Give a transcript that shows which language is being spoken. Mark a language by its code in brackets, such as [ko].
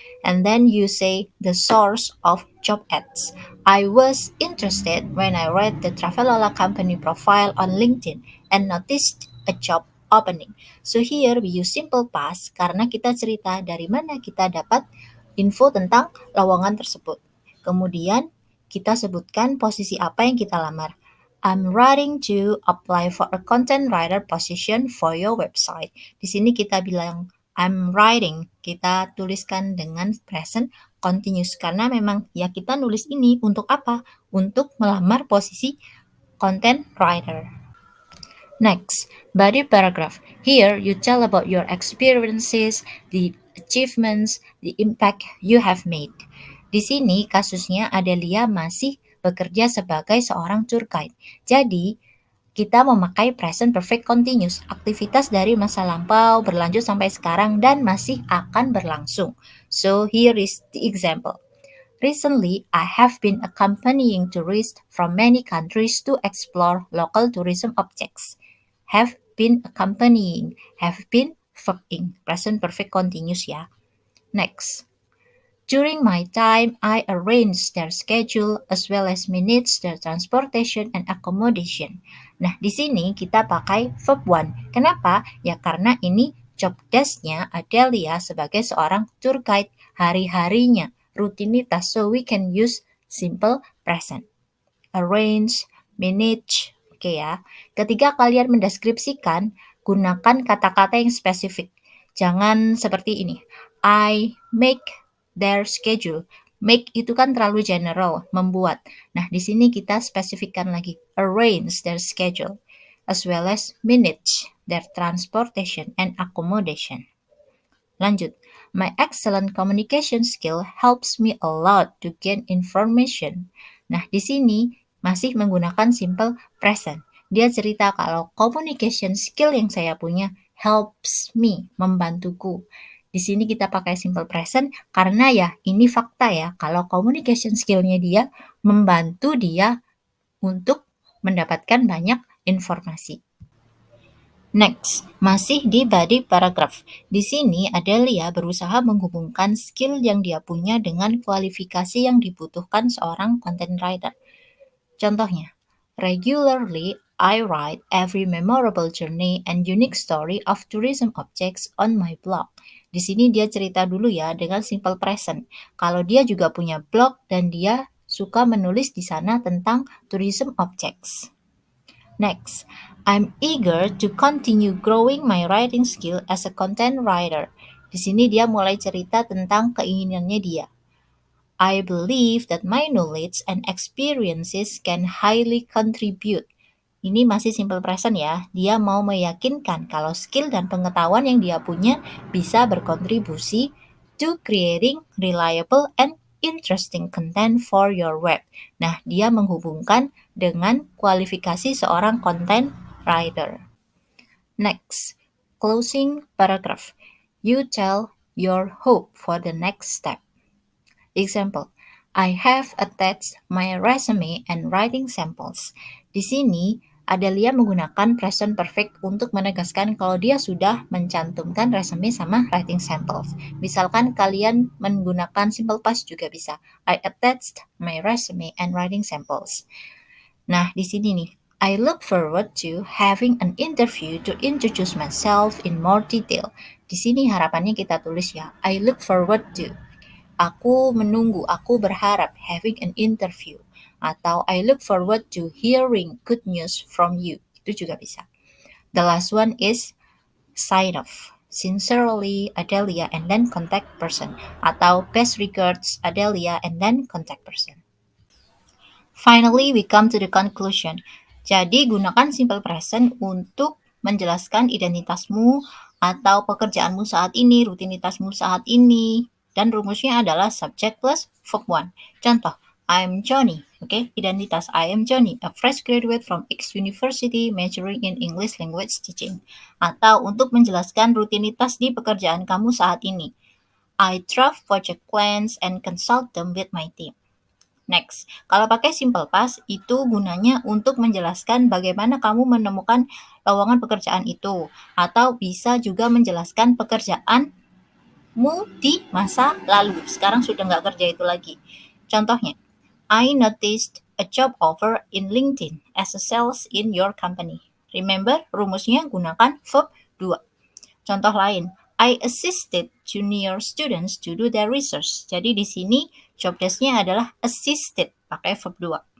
[en] And then you say the source of job ads. I was interested when I read the Traveloka company profile on LinkedIn and noticed a job opening. So here we use simple past [id] karena kita cerita dari mana kita dapat info tentang lowongan tersebut. Kemudian kita sebutkan posisi apa yang kita lamar. [en] I'm writing to apply for a content writer position for your website. [id] Di sini kita bilang [en] I'm writing, [id] kita tuliskan dengan present continuous karena memang ya kita nulis ini untuk apa? Untuk melamar posisi content writer. [en] Next, body paragraph. Here you tell about your experiences, the achievements, the impact you have made. [id] Di sini kasusnya Adelia masih bekerja sebagai seorang tour guide. Jadi, kita memakai present perfect continuous, aktivitas dari masa lampau berlanjut sampai sekarang dan masih akan berlangsung. [en] So, here is the example. Recently, I have been accompanying tourists from many countries to explore local tourism objects. Have been accompanying, have been verb ing, present perfect continuous ya. Next. During my time, I arranged their schedule as well as managed their transportation and accommodation. [id] Nah, di sini kita pakai verb one. Kenapa? Ya karena ini job desk-nya Adelia sebagai seorang tour guide hari-harinya, rutinitas. [en] So we can use simple present. Arrange, manage, oke ya. [id] Ketika kalian mendeskripsikan, gunakan kata-kata yang spesifik. Jangan seperti ini. [en] I make their schedule. [id] Make itu kan terlalu general, membuat. Nah, di sini kita spesifikkan lagi, [en] arrange their schedule, as well as manage their transportation and accommodation. [id] Lanjut, [en] my excellent communication skill helps me a lot to gain information. [id] Nah, di sini masih menggunakan simple present. Dia cerita kalau communication skill yang saya punya [en] helps me, [id] membantuku. Di sini kita pakai simple present karena ya ini fakta ya, kalau communication skill-nya dia membantu dia untuk mendapatkan banyak informasi. Next, masih di body paragraph. Di sini Adelia berusaha menghubungkan skill yang dia punya dengan kualifikasi yang dibutuhkan seorang content writer. Contohnya, [en] regularly I write every memorable journey and unique story of tourism objects on my blog. [id] Di sini dia cerita dulu ya dengan simple present. Kalau dia juga punya blog dan dia suka menulis di sana tentang tourism objects. [en] Next, I'm eager to continue growing my writing skill as a content writer. [id] Di sini dia mulai cerita tentang keinginannya dia. [en] I believe that my knowledge and experiences can highly contribute. [id] Ini masih simple present ya. Dia mau meyakinkan kalau skill dan pengetahuan yang dia punya bisa berkontribusi [en] to creating reliable and interesting content for your web. [id] Nah, dia menghubungkan dengan kualifikasi seorang content writer. [en] Next, closing paragraph. You tell your hope for the next step. Example, I have attached my resume and writing samples. [id] Di sini, Adelia menggunakan present perfect untuk menegaskan kalau dia sudah mencantumkan resume sama writing samples. Misalkan kalian menggunakan simple past juga bisa. [en] I attached my resume and writing samples. [id] Nah, di sini nih, [en] I look forward to having an interview to introduce myself in more detail. [id] Di sini harapannya kita tulis ya, [en] I look forward to. [id] Aku menunggu, aku berharap [en] having an interview. [id] Atau [en] I look forward to hearing good news from you. [id] Itu juga bisa. [en] The last one is sign off. Sincerely, Adelia, and then contact person. [id] Atau [en] best regards, Adelia, and then contact person. Finally, we come to the conclusion. [id] Jadi, gunakan simple present untuk menjelaskan identitasmu atau pekerjaanmu saat ini, rutinitasmu saat ini, dan rumusnya adalah subject plus verb 1. Contoh, [en] I'm Johnny. [id] Oke, identitas [en] I am Johnny, a fresh graduate from X University majoring in English language teaching. [id] Atau untuk menjelaskan rutinitas di pekerjaan kamu saat ini. [en] I draft project plans and consult them with my team. [id] Next, kalau pakai simple past itu gunanya untuk menjelaskan bagaimana kamu menemukan lowongan pekerjaan itu, atau bisa juga menjelaskan pekerjaanmu di masa lalu. Sekarang sudah nggak kerja itu lagi. Contohnya, [en] I noticed a job offer in LinkedIn as a sales in your company. Remember, [id] rumusnya gunakan verb 2. Contoh lain, [en] I assisted junior students to do their research. [id] Jadi di sini job desk-nya adalah assisted, pakai verb 2.